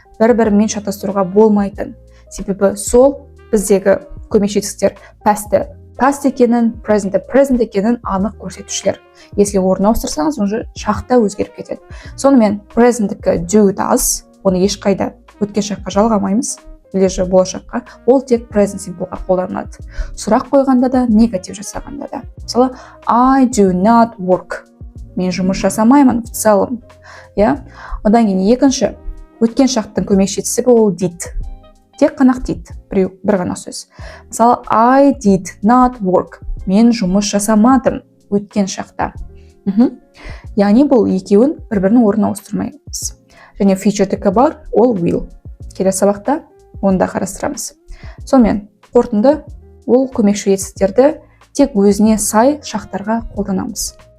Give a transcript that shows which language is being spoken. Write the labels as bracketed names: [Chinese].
[Kazakh] Бір-бірімен шатастыруға болмайтын. Себебі сол біздегі көмекші етістіктер past екенін, present екенін анық көрсетушілер. Если орын ауыстырсаңыз, уже шақта өзгеріп кетеді. Сонымен present-ті do does, оны ешқайда өткен шаққа жалғамаймыз, [Russian] или же [Kazakh] болашаққа, ол тек present simple-ға қолданылады. Сұрақ қойғанда да, негатив жасағанда да. [English] Мысалы, I do not work. [Kazakh] Мен жұмыс жасамаймын [Russian] в целом. [Kazakh] Одан кейін екінші, өткен шақтың көмекші етістігі ол did. Тек қана did, бір ғана сөз. [English] Мысалы, I did not work. [Kazakh] Мен жұмыс жасамадым өткен шақта. Яғни бұл екеуін бір-бірінің орнына ауыстырмаймыз. Және future-дікі бар, ол will. Келесі сабақта оны да қарастырамыз. Сонымен, қорытынды ол көмекші етістіктерді тек өзіне сай шақтарға қолданамыз.